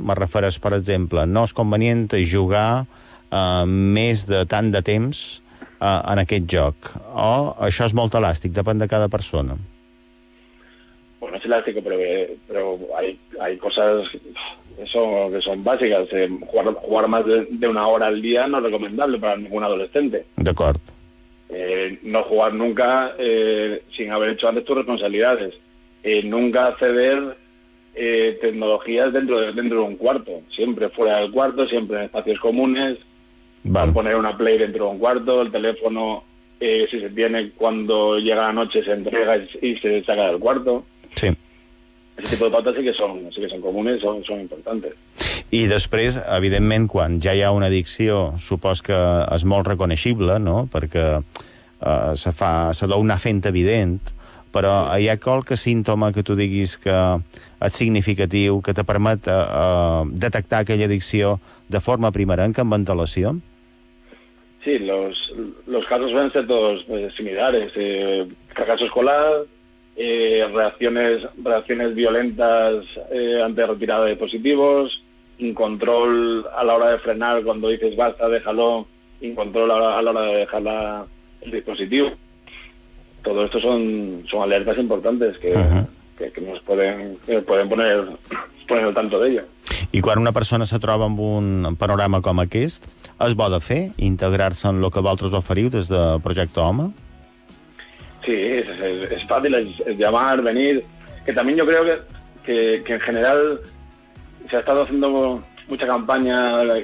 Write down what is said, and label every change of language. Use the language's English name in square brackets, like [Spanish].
[Catalan] Me refereix, per exemple, no és convenient jugar més de tant de temps en aquest joc, o això és molt elàstic, depèn de cada persona? [Spanish] Bueno, es elástico, pero hay cosas que son básicas. Jugar más de una hora al día no es recomendable para ningún adolescente. [Catalan] D'acord. [Spanish] No jugar nunca sin haber hecho antes tus responsabilidades. Nunca acceder tecnologías dentro de un cuarto. Siempre fuera del cuarto, siempre en espacios comunes. Poner una Play dentro de un cuarto, el teléfono, si se tiene, cuando llega la noche se entrega y se saca del cuarto. Sí. Ese tipo de pautas sí que son comunes, son importantes. [Catalan] I després, evidentment, quan ja hi ha una addicció, supos que és molt reconeixible, no?, perquè se deu anar fent evident, però hi ha qualque símptoma que tu diguis que és significatiu, que te permet detectar aquella addicció de forma primerenca, amb antelació? [Spanish] Sí, los casos suelen ser todos similares. Fracaso escolar, reacciones violentas ante retirada de dispositivos, incontrol a la hora de frenar cuando dices basta, déjalo, incontrol a la hora de dejar el dispositivo. Todo esto son alertas importantes que nos pueden poner al tanto de ello. [Catalan] I quan una persona se troba amb un panorama com aquest, és bo de fer, integrar-se en el que vosaltres oferiu des de Projecte Home? [Spanish] Sí, es fácil, es llamar, venir. Que también yo creo que en general se ha estado haciendo mucha campaña